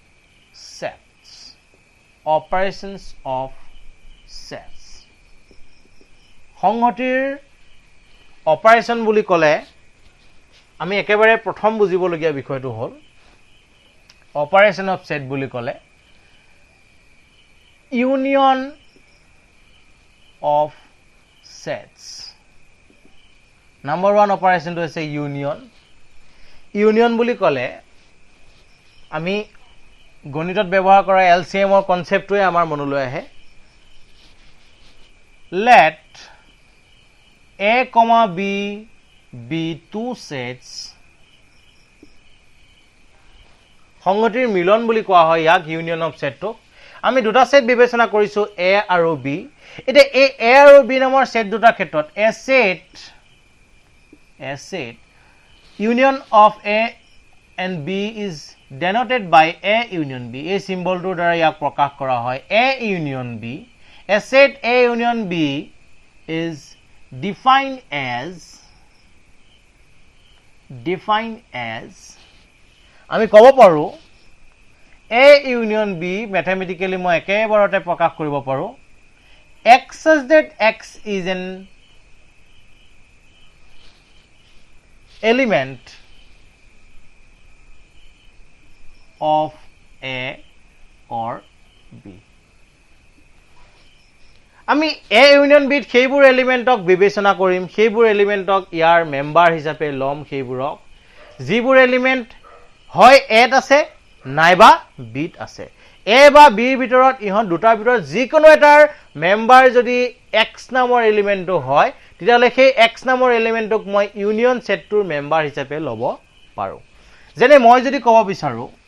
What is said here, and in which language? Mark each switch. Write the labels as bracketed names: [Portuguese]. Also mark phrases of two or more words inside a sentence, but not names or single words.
[Assamese] সেটস সংগতিৰ অপাৰেশন বুলি ক'লে আমি একেবাৰে প্ৰথম বুজিবলগীয়া বিষয়টো হল [English] operation of set [Assamese] বুলি ক'লে ইউনিয়ন [English] of sets number [Assamese] 1 অপাৰেশনটো হৈছে ইউনিয়ন বুলি ক'লে আমি গণিতত ব্যৱহাৰ কৰা LCM ৰ কনসেপ্টটোৱে আমাৰ মনলৈ আহে [English] let a, b be two sets [Assamese] সংগতিৰ মিলন বুলি কোৱা হয় ইয়াক [English] union of set [Assamese] আমি দুটা সেট বিবেচনা কৰিছো a আৰু b এতিয়া এই a আৰু b নামৰ সেট দুটা ক্ষেত্ৰত a [English] set union of a and b is denoted by a union b [Assamese] এই সিম্বলটোৰ দ্বাৰা ইয়াক প্ৰকাশ কৰা হয় [English] a union b a set a union b is defined as [Assamese] আমি ক'ব পাৰো [English] a union b mathematically [Assamese] মই একেবাৰতে প্ৰকাশ কৰিব পাৰো [English] x such that x is an element of a or b [Assamese] আমি a union b সেইবোৰ এলিমেন্টক বিবেচনা কৰিম সেইবোৰ এলিমেন্টক ইয়াৰ মেম্বাৰ হিচাপে লম সেইবোৰক যিবোৰ এলিমেন্ট হয় a ত আছে নাইবা b ত আছে a বা b ৰ ভিতৰত ইহত দুটাৰ ভিতৰত যিকোনো এটাৰ মেম্বাৰ যদি x নামৰ এলিমেন্টটো হয় তেতিয়াহলে সেই x নামৰ এলিমেন্টক মই ইউনিয়ন সেটটোৰ মেম্বাৰ হিচাপে লব পাৰো যেনে মই যদি ক'ব বিচাৰো